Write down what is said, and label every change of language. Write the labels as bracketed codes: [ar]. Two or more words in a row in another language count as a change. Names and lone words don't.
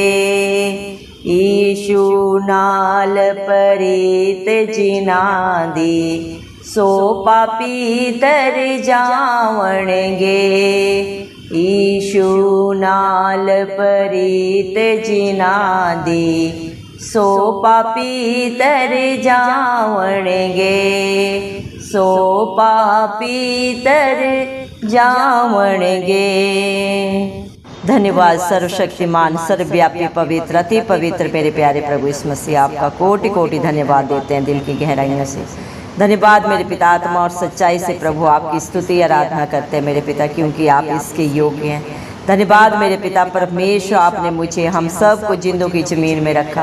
[pa] ਯਿਸੂ ਨਾਲ ਪ੍ਰੀਤ ਜਿਨ੍ਹਾਂ ਦੇ, ਸੋ ਪਾਪੀ ਤਰ ਜਾਵਣਗੇ। ਯਿਸੂ ਨਾਲ ਪ੍ਰੀਤ ਜਿਨ੍ਹਾਂ ਦੇ, ਸੋ ਪਾਪੀ ਤਰ ਜਾਵਣਗੇ। ਸੋ ਪਾਪੀ ਤਰ ਜਾਵਣਗੇ। [hi] धन्यवाद सर्वशक्तिमान सर्वव्यापी पवित्र अति पवित्र मेरे प्यारे प्रभु यीशु मसीह, आपका कोटि कोटि धन्यवाद देते हैं दिल की गहराइयों से। धन्यवाद मेरे पिता, आत्मा और सच्चाई से प्रभु आपकी स्तुति आराधना करते हैं मेरे पिता, क्योंकि आप इसके योग्य हैं। धन्यवाद मेरे पिता परमेश्वर, आपने मुझे हम सब को जिंदों की ज़मीन में रखा।